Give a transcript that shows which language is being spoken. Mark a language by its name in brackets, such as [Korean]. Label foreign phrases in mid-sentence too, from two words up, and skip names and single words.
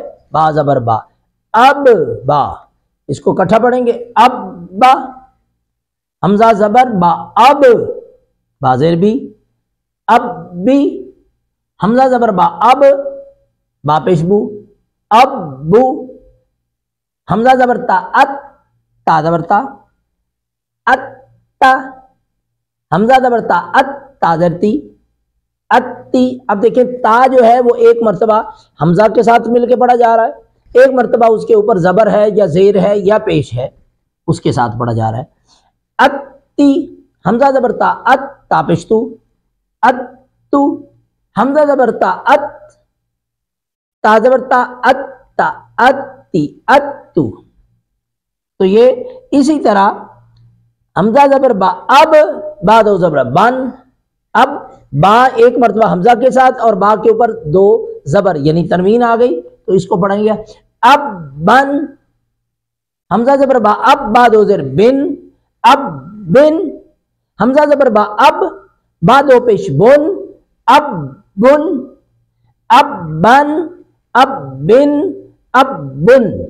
[Urdu] با زبر با، اب با، اس کو اکٹھا پڑھیں گے، اب با، حمزہ زبر با، اب با زیر بھی، اب بھی، حمزہ زبر با، اب با پیش بو، اب بو، حمزہ زبر تا، ات، تا زبر تا، ات تا، حمزہ زبر تا، ات، تا زیر تی، اتی۔ اب دیکھیں تا جو ہے وہ ایک مرتبہ حمزہ کے ساتھ مل کے پڑھا جا رہا ہے، ایک مرتبہ اس کے اوپر زبر ہے یا زیر ہے یا پیش ہے، اس کے ساتھ پڑھا جا رہا ہے۔ اتی، حمزہ زبر تا، ات، تا پیش تو، ات تو، حمزہ زبر تا، ات، تا زبر تا، ات تا، اتی، ات تو۔ تو یہ اسی طرح حمزہ زبر با، اب، با دو زبر بن، اب با ایک مرتبہ حمزہ کے ساتھ اور با کے اوپر 2 زبر یعنی تنوین آ گئی، تو اس کو پڑھیں گے اب بن، حمزہ زبر با، اب، با دو زیر بن، اب بن، حمزہ زبر با، اب، با 2 پیش بن، اب بن، اب بن، اب بن، اب بن۔